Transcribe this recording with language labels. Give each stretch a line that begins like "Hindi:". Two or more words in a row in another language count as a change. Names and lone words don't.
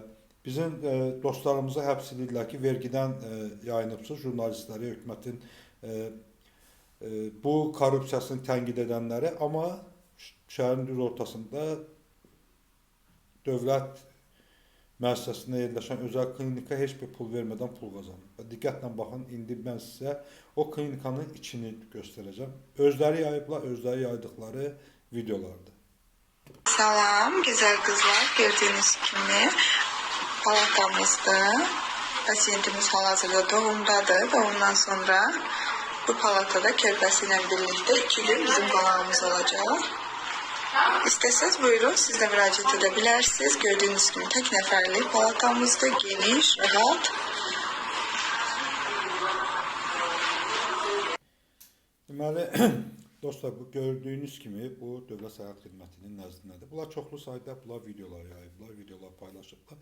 Azerbaijani: Bizim dostlarımızı həbs edirlər ki, vergidən yayınıbsız jurnalistləri, hökumətin bu korrupsiyasını tənqid edənləri, amma şəhərin düz ortasında dövlət müəssisəsində yerləşən özəl klinika heç bir pul vermədən pul qazanır. Və diqqətlə baxın, indi mən sizə o klinikanın içini göstərəcəm. Özləri yayıblar, özləri yaydıqları videolardır.
Turkish: Salam güzel kızlar, gördüğünüz gibi palatamızda pasiyentimiz hal-hazırda doğumdadır. Doğumdan sonra bu palatada körpəsiyle birlikte 2 gün bizim qonağımız olacak. İsteseniz buyurun, siz de müracaat edebilirsiniz. Gördüğünüz gibi tek neferli palatamızda, geniş, rahat.
Azerbaijani: Deməli, dostlar, bu gördüyünüz kimi bu Dövlət Səhiyyə Xidmətinin nəzdindədir. Bunlar çoxlu sayda videolar yayıblar, videolar paylaşıblar.